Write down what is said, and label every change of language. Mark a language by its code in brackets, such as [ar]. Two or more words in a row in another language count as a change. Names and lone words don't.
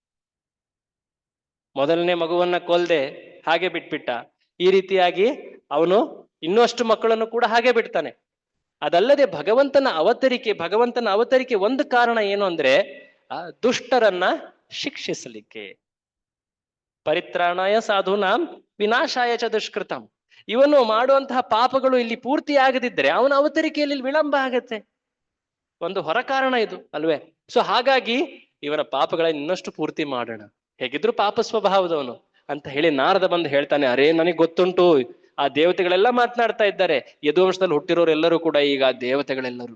[kn] ಮೊದಲನೇ ಮಗುವನ್ನ ಕೊಲ್ದೆ ಹಾಗೆ ಬಿಟ್ಬಿಟ್ಟ. ಈ ರೀತಿಯಾಗಿ ಅವನು ಇನ್ನಷ್ಟು ಮಕ್ಕಳನ್ನು ಕೂಡ ಹಾಗೆ ಬಿಡ್ತಾನೆ. ಅದಲ್ಲದೆ ಭಗವಂತನ ಅವತರಿಕೆ ಒಂದು ಕಾರಣ ಏನು ಅಂದ್ರೆ ದುಷ್ಟರನ್ನ ಶಿಕ್ಷಿಸಲಿಕ್ಕೆ. [sa] ಪರಿತ್ರಾಣಾಯ ಸಾಧೂನಾಂ ವಿನಾಶಾಯ ಚ ದುಷ್ಕೃತಂ. [kn] ಇವನು ಮಾಡುವಂತಹ ಪಾಪಗಳು ಇಲ್ಲಿ ಪೂರ್ತಿ ಆಗದಿದ್ರೆ ಅವನ ಅವತರಿಕೆಯಲ್ಲಿ ವಿಳಂಬ ಆಗತ್ತೆ. ಒಂದು ಹೊರ ಕಾರಣ ಇದು ಅಲ್ವೇ? ಸೊ ಹಾಗಾಗಿ ಇವನ ಪಾಪಗಳನ್ನ ಇನ್ನಷ್ಟು ಪೂರ್ತಿ ಮಾಡೋಣ, ಹೇಗಿದ್ರು ಪಾಪ ಸ್ವಭಾವದವನು ಅಂತ ಹೇಳಿ ನಾರದ ಬಂದು ಹೇಳ್ತಾನೆ, ಅರೇ ನನಗೆ ಗೊತ್ತುಂಟು, ಆ ದೇವತೆಗಳೆಲ್ಲ ಮಾತನಾಡ್ತಾ ಇದ್ದಾರೆ, ಯದುವಂಶದಲ್ಲಿ ಹುಟ್ಟಿರೋರೆಲ್ಲರೂ ಕೂಡ ಈಗ ದೇವತೆಗಳೆಲ್ಲರೂ.